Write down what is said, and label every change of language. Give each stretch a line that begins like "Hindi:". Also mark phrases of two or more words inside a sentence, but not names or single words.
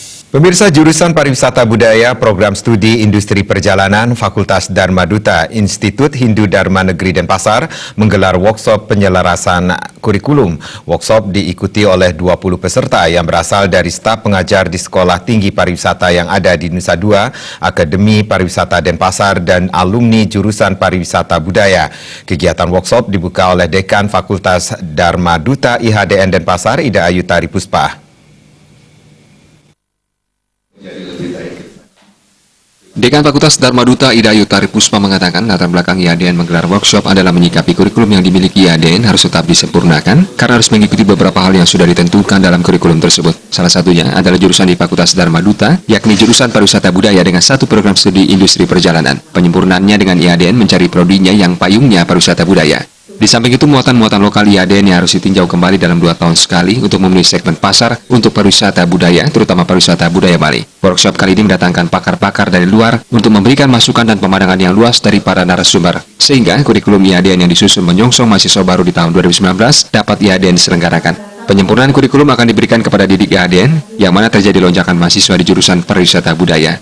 Indonesian: Pemirsa jurusan Pariwisata Budaya Program Studi Industri Perjalanan Fakultas Dharma Duta Institut Hindu Dharma Negeri Denpasar menggelar workshop penyelarasan kurikulum. Workshop diikuti oleh 20 peserta yang berasal dari staf pengajar di Sekolah Tinggi Pariwisata yang ada di Nusa Dua, Akademi Pariwisata Denpasar, dan alumni jurusan Pariwisata Budaya. Kegiatan workshop dibuka oleh Dekan Fakultas Dharma Duta IHDN Denpasar, Ida Ayu Tari Puspa. Dekan Fakultas Dharma Duta Ida Ayu Tari Puspa mengatakan latar belakang IHDN menggelar workshop adalah menyikapi kurikulum yang dimiliki IHDN harus tetap disempurnakan karena harus mengikuti beberapa hal yang sudah ditentukan dalam kurikulum tersebut. Salah satunya adalah jurusan di Fakultas Dharma Duta, yakni jurusan Pariwisata Budaya dengan satu program studi industri perjalanan. Penyempurnaannya dengan IHDN mencari prodinya yang payungnya pariwisata budaya. Di samping itu, muatan-muatan lokal IHDN yang harus ditinjau kembali dalam 2 tahun sekali untuk memenuhi segmen pasar untuk pariwisata budaya, terutama pariwisata budaya Bali. Workshop kali ini mendatangkan pakar-pakar dari luar untuk memberikan masukan dan pemandangan yang luas dari para narasumber, sehingga kurikulum IHDN yang disusun menyongsong mahasiswa baru di tahun 2019 dapat IHDN diselenggarakan. Penyempurnaan kurikulum akan diberikan kepada didik IHDN, yang mana terjadi lonjakan mahasiswa di jurusan pariwisata budaya.